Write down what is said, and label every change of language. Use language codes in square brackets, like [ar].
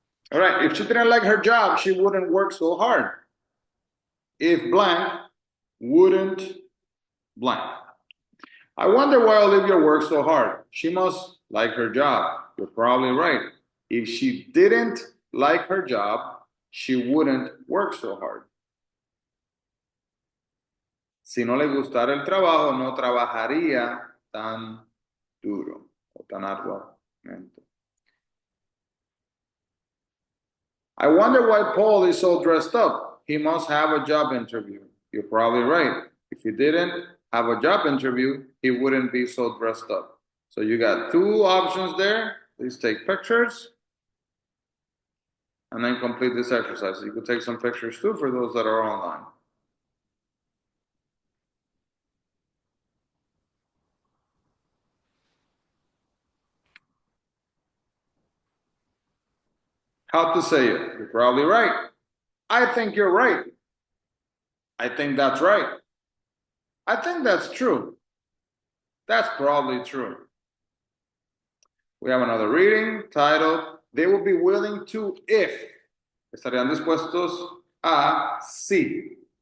[en] All right, if she didn't like her job, she wouldn't work so hard. If blank, wouldn't blank. I wonder why Olivia works so hard. She must like her job. You're probably right. If she didn't like her job, she wouldn't work so hard. [es] Si no le gustara el trabajo, no trabajaría tan duro o tan arduamente. [en] I wonder why Paul is so dressed up. He must have a job interview. You're probably right. If he didn't have a job interview, he wouldn't be so dressed up. So you got two options there. Please take pictures and then complete this exercise. You could take some pictures too for those that are online. How to say it? You're probably right. I think you're right. I think that's right. I think that's true. That's probably true. We have another reading titled, They will be willing to if. [es] Estarían dispuestos a sí.